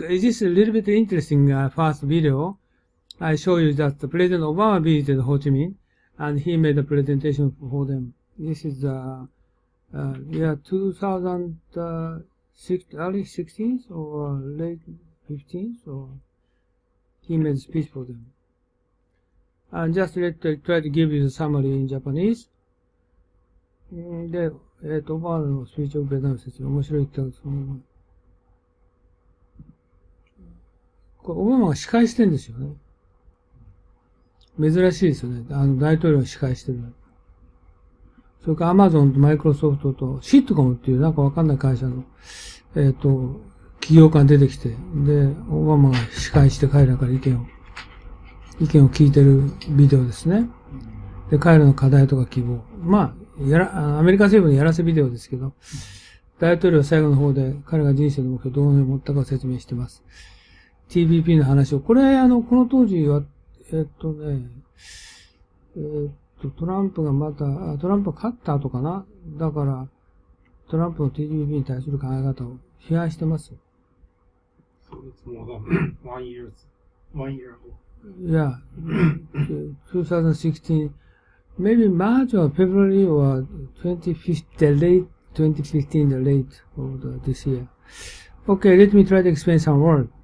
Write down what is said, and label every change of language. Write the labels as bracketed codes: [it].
[en] This is a little bit interesting first video. I show you that the President Obama visited Ho Chi Minh, and he made a presentation for them. This is 2006, early 16th or late 15th, or he made a speech for them. And just try to give you the summary in Japanese. [ja] で、オバマのスピーチをベトナム説明、面白いって言ったんです。これ、オバマが司会してるんですよね。珍しいですよね。大統領が司会してる。それからアマゾンとマイクロソフトとシットコムっていうなんかわかんない会社の、企業家が出てきて、で、オバマが司会して彼らから意見を聞いてるビデオですね。で、彼らの課題とか希望。まあ、アメリカ政府のやらせビデオですけど、大統領は最後の方で彼が人生の目標をどのように持ったかを説明してます。 TPP の話を。これ、この当時は、トランプがトランプが勝った後かな。だから、トランプの TPP に対する考え方を批判してます。 [en] So it's more than 1 year ago. Yeah, 2016, maybe March or February or 2015, the late 2015, the late of this year. Okay, let me try to explain some word.